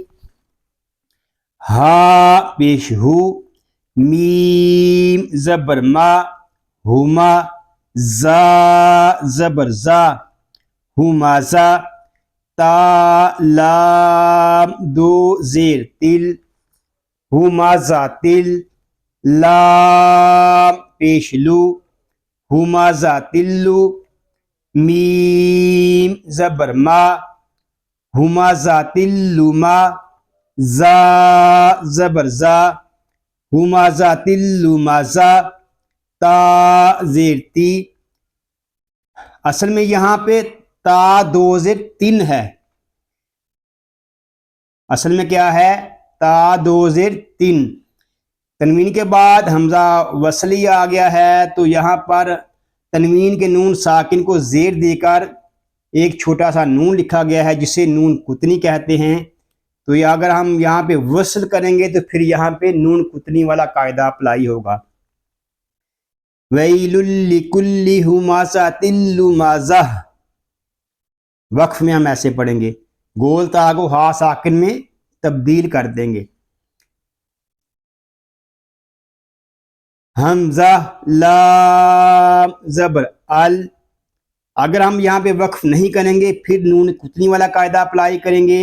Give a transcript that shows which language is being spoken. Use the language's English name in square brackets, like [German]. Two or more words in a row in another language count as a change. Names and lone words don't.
[Urdu] ہا پیش ہو، میم زبر ما، ہما، زا زبر زا، ہمازا، تا لام دو زیر تل، ہمازا تل، لام پیش لو، ہمازا تلو، میم زبر ما، ہمازا تلو ما، زا زبر زا، ہمازا تلو مازا، تا زیر تی۔ اصل میں یہاں پہ تا دو زیر تین ہے، اصل میں کیا ہے؟ تا دو زیر تین۔ تنوین کے بعد حمزہ وصلی آ گیا ہے، تو یہاں پر تنوین کے نون ساکن کو زیر دے کر ایک چھوٹا سا نون لکھا گیا ہے جسے نون قطنی کہتے ہیں. تو یہ اگر ہم یہاں پہ وصل کریں گے تو پھر یہاں پہ نون قطنی والا قاعدہ اپلائی ہوگا. [Arabic] وَيْلٌ لِكُلِّ هُمَزَةٍ لُمَزَةٍ، [Urdu] وقف میں ہم ایسے پڑھیں گے، گول تا کو ہا ساکن میں تبدیل کر دیں گے. حمزہ لام زبر ال، اگر ہم یہاں پہ وقف نہیں کریں گے پھر نون قطنی والا قاعدہ اپلائی کریں گے.